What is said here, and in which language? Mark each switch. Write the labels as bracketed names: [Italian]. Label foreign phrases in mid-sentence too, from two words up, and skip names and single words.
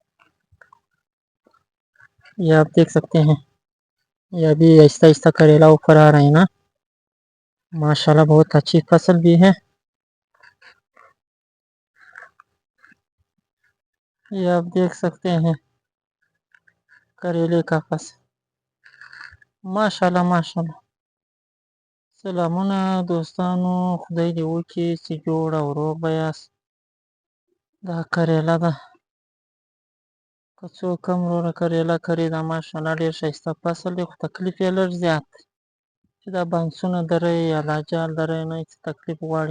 [Urdu] یہ آپ دیکھ سکتے ہیں، یہ ابھی آہستہ آہستہ کریلا اوپر آ رہے ہیں نا، ماشاءاللہ بہت اچھی فصل بھی ہے۔ یہ آپ دیکھ سکتے ہیں کریلے کا فصل، ماشاءاللہ ماشاءاللہ۔ [Pashto] سلامونه دوستانو، خدای دې وکړي چې جوړ او روغ به یاست. دا کریله ده، که څوک هم وروره کریله کري، دا ماشاءالله ډېر ښایسته فصل دی، خو تکلیف یې لږ زیات دی چې دا بانسونه درئ یا دا جال درئ نه هېڅ تکلیف غواړي.